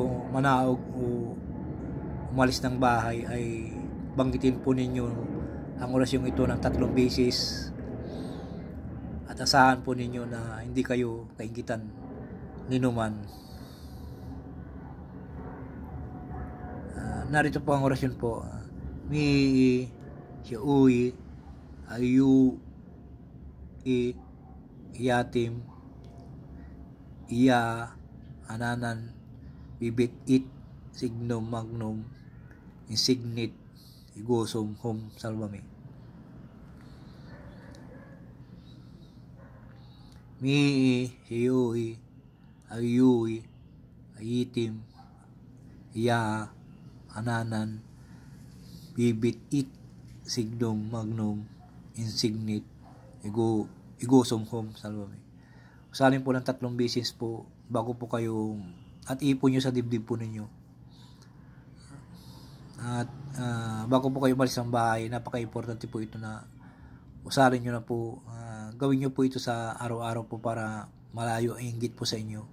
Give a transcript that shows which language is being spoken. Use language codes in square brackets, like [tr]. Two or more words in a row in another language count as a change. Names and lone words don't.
[tl] manaog o umalis ng bahay ay banggitin po ninyo ang orasyong ito ng 3 beses at asahan po ninyo na hindi kayo kainggitan ninuman. Narito po ang orasyon po. Mi siui ayu yatim iya ananan bibit it signum magnum insignit igosum hum salvame. Mi hiui ayui ayitim iya ananan bibit it signum magnum insignit igosum hum salvame. Usalin po ng 3 beses po bago po kayo at ipon nyo sa dibdib po ninyo. At bago po kayo umalis ng bahay, napaka-importante po ito na usalin nyo na po. Gawin nyo po ito sa araw-araw po para malayo ang inggit po sa inyo.